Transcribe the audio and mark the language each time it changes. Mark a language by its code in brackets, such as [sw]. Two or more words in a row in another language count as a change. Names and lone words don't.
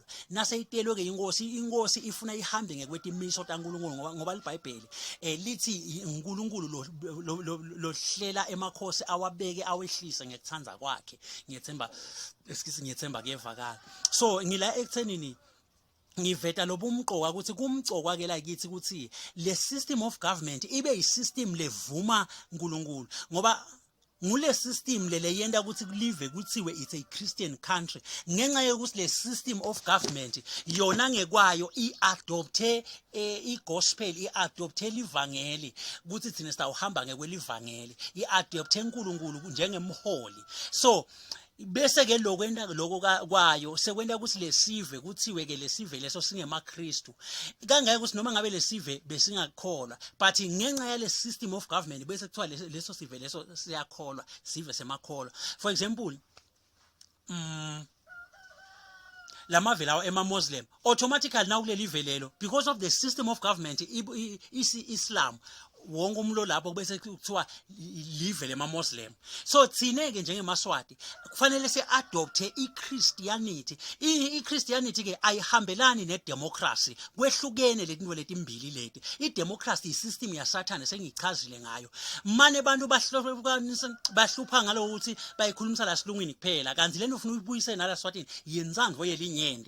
[ss] Naseyitelwe ke inkosi ifuna ihambe ngekwetimiso taNkulunkulu ngoba iBhayibheli lithi uNkulunkulu lohlela emakhosi awabeke awehlise ngekuthanda kwakhe. Ngiyethemba kuyevakala. So ngila ekuthenini ngiveta lobumqoka ukuthi kumqoka ke la kithi ukuthi le [en] system of government [ss] ibe yisystem levuma uNkulunkulu ngoba ngule system lele yenda ukuthi kulive kuthiwe [en] it's a Christian country [ss] ngenxa yokuthi le [en] system of government [ss] yona ngekwayo iadopte igospel, iadopte livangeli ukuthi thina sitawuhamba ngekwelivangeli, iadopte uNkulunkulu njengemholi. So bese ke lokwenda lokho kwayo sekwenda ukuthi lesive kuthiwe ke lesive leso singemaKristu kangeke ukuthi noma ngabe lesive besingakholwa, but ngenxa yale [en] system of government [ss] bese kuthiwa leso sive leso siyakholwa, sive semakholwa. [en] For example [ss] lamavela ema-Muslim [en] automatically now [ss] kuleli velelo [en] because of the system of government [ss] isi Islam wonke umlo lapho bese kuthiwa live lemaMuslim. So thine ke njengemaswati kufanele siadopte iChristianity. iChristianity ke ayihambelani nedemocracy, kwehlukene letinto letimbili leti. Idemocracy isystem yasathane sengichazile ngayo. Mane abantu bahlupha ngalo ukuthi bayikhulumisa la silungwini kuphela, kanti lento ufuna uyibuyise nala Swatini yenzandvo yelinyenti.